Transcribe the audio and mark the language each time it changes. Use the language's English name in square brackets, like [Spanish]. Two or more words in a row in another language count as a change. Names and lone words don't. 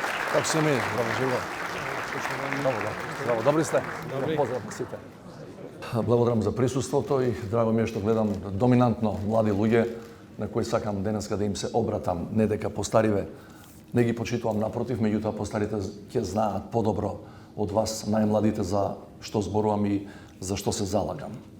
[Macedonian] Како се ми? Здраво, живо. Здраво, добри сте? Dobri. Поздрав посите. Благодарам за присуството и драго ми е што гледам доминантно млади луѓе на кои сакам денеска да им се обратам, не дека постариве не ги почитувам, напротив, меѓутоа постарите ќе знаат подобро од вас најмладите за што зборувам и за што се залагам.